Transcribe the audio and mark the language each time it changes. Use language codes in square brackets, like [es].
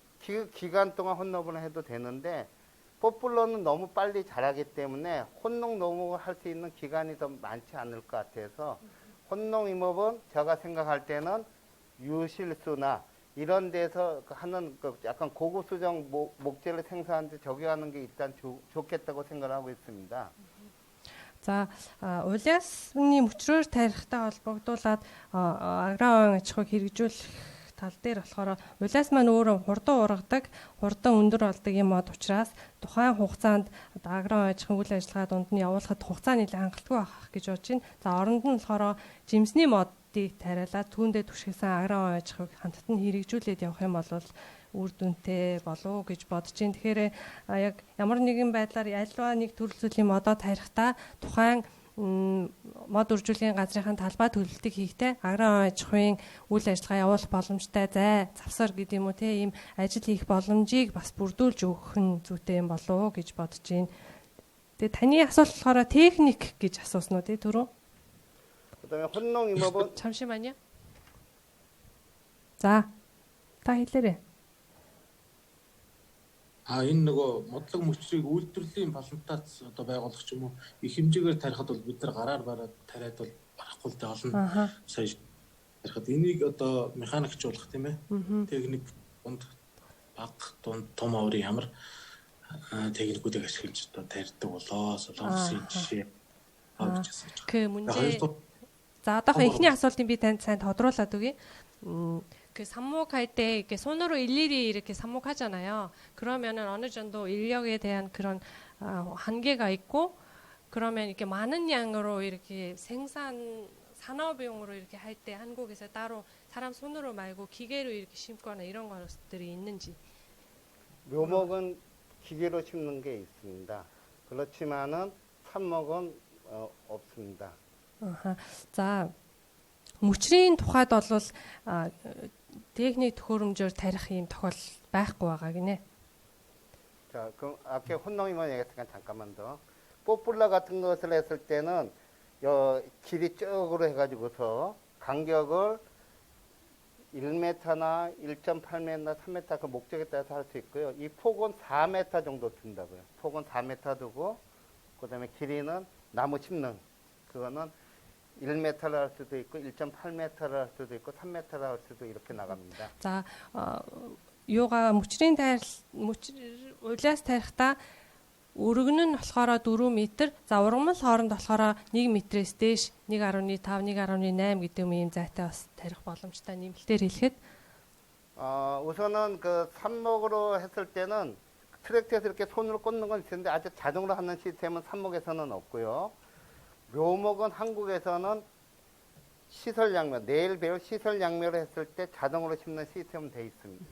[ko] 그 기간 동안 혼농을 해도 되는데 포플러는 너무 빨리 자라기 때문에 혼농 농업을 할 수 있는 기간이 더 많지 않을 것 같아서 혼농임업은 제가 생각할 때는 유실수나 이런 데서 하는 약간 고급 수정 목재를 생산하는데 적용하는 게 일단 좋겠다고 생각을 하고 있습니다. [mn] За улиасны мөчрөөр тарихтай холбогдуулаад агроон аж ахуйг хэрэгжүүлэх тал дээр болохоор улиас маань өөрөө хурдан ургадаг, хурдан өндөр болдог юм од учраас тухайн хугацаанд агроон аж ахуйн үйл ажиллагаа дунд нь явуулахад хугацаа нэлээд хангалттай байх гэж бодож байна. За оронд нь болохоор жимсний модыг тариалаад түүндээ түшигсэн агроон аж ахуйг хамтд нь хэрэгжүүлээд явах юм бол үр дүнтэй болов гэж бодож байна. Тэгэхээр яг ямар нэгэн байдлаар альва нэг төрөл зүйлийн модоо тарихтаа тухайн мод үржүүлгийн газрын талбай төлөлтийг хийхдээ агроон аж ахуйн үйл ажиллагаа явуулах боломжтой завсар гэдэг юм уу тийм ажил хийх боломжийг бас бүрдүүлж өгөх нь зүйтэй юм болов гэж бодож байна. Тэгээ таны асуулт болохоор техник гэж асуусан уу тий түрүү? [ko] 그다음에 혼농임업은 잠시만요. 자, 다 [mn] хэлээрэй. Энэ нөгөө модлог мөчрийг үйлдвэрлэлийн балантаас одоо байгуулах ч юм уу их хэмжээгээр тарихад бол бид нар гараар бараад тариад бол барахгүй л дээ олон сая тарихад энийг одоо механикчуулах тийм ээ техник дунд баг дунд том оврын ямар техникүүдийг ашиглаж одоо тарьдаг болоо солонгосын жишээ авч асууж байгаа. [ko] 그 문제 자, [mn] одоохон эхний асуултыг би танд сайн тодруулаад өгье. [ko] 그 삽목할 때 이렇게 손으로 일일이 이렇게 삽목하잖아요. 그러면은 어느 정도 인력에 대한 그런 한계가 있고 그러면 이렇게 많은 양으로 이렇게 산업용으로 이렇게 할 때 한국에서 따로 사람 손으로 말고 기계로 이렇게 심거나 이런 것들이 있는지. 묘목은 기계로 심는 게 있습니다. 그렇지만은 삽목은 없습니다. [mn] 자, мөчрийн тухайд бол техник төхөөрөмжөөр тарих юм тохиол байхгүй байгаа гинэ. [ko] 자, 그럼 아까 혼농임업 얘기했으니까 잠깐만 더. 포플러 같은 것을 했을 때는 길이 쭉으로 해가지고서 간격을 1m나 1.8m, 3m 그 목적에 따라서 할 수 있고요. 이 폭은 4m 정도 든다고요. 폭은 4m 두고 그다음에 길이는 나무 심는 그거는 1m를 할 수도 있고 1.8m를 할 수도 있고 3m를 할 수도 이렇게 나갑니다. [mn] 자, юугаа мөчрийн улиас тарихтаа өргөн нь болохоор 4 м, за ургамал хооронд болохоор 1 м-ээс дээш 1.5, 1.8 гэдэг юм зайтай бас тарих боломжтой нэмэлтээр хэлэхэд [ko] 우선은 그 삽목으로 했을 때는 트랙터에서 이렇게 손으로 꽂는 건 있는데 아직 자동으로 하는 시스템은 삽목에서는 없고요. 묘목은 한국에서는 시설 양면, 내일 배울 시설 양면을 했을 때 자동으로 심는 시스템은 돼 있습니다.